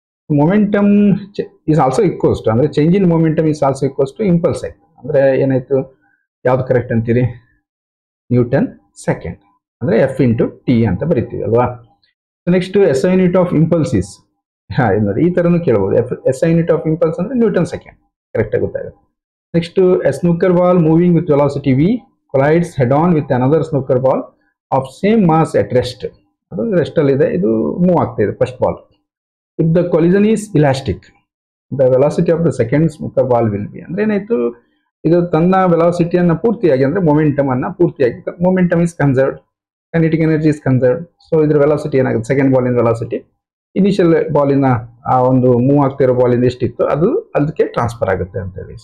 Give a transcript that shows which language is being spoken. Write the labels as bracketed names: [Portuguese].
[English] Momentum is also equals to, ಅಂದ್ರೆ change in momentum is also equals to impulse ಆಯ್ತು. [Kannada] ಅಂದ್ರೆ ಏನಾಯ್ತು? ಯಾವ್ದು ಕರೆಕ್ಟ್ ಅಂತೀರಿ? ನ್ಯೂಟನ್ ಸೆಕೆಂಡ್, ಅಂದ್ರೆ F × t ಅಂತ ಬರಿತೀವಿ ಅಲ್ವಾ. [English] next SI unit of impulse is, [Kannada] ಈ ತರನು ಕೇಳಬಹುದು. [English] SI unit of impulse ಅಂದ್ರೆ newton second, correct [Kannada] ಆಗಿ ಗೊತ್ತಾಗುತ್ತೆ. [English] Next snooker ball moving with velocity v collides head on with another snooker ball of same mass at rest. [Kannada] ಅದು rest ಅಲ್ಲಿ ಇದೆ, ಇದು move ಆಗ್ತಾ ಇದೆ first ball. [English] If the collision is elastic, the velocity of the second snooker ball will be. [Kannada] ಅಂದ್ರೆ ಏನಾಯ್ತು? ಇದು ತನ್ನ ವೆಲಾಸಿಟಿಯನ್ನ ಪೂರ್ತಿಯಾಗಿ, ಅಂದ್ರೆ ಮೊಮೆಂಟಮ್ ಅನ್ನ ಪೂರ್ತಿಯಾಗಿ, [English] Momentum is conserved, kinetic energy is conserved. [Kannada] So ಇದ್ರ ವೆಲಾಸಿಟಿ ಏನಾಗುತ್ತೆ? ಸೆಕೆಂಡ್ ಬಾಲಿನ ವೆಲಾಸಿಟಿ ಇನಿಷಿಯಲ್ ಬಾಲಿನ ಆ ಒಂದು ಮೂವ್ ಆಗ್ತಿರೋ ಬಾಲಿಂದ ಎಷ್ಟಿತ್ತು ಅದು ಅದಕ್ಕೆ ಟ್ರಾನ್ಸ್ಫರ್ ಆಗುತ್ತೆ ಅಂತೇಳಿ.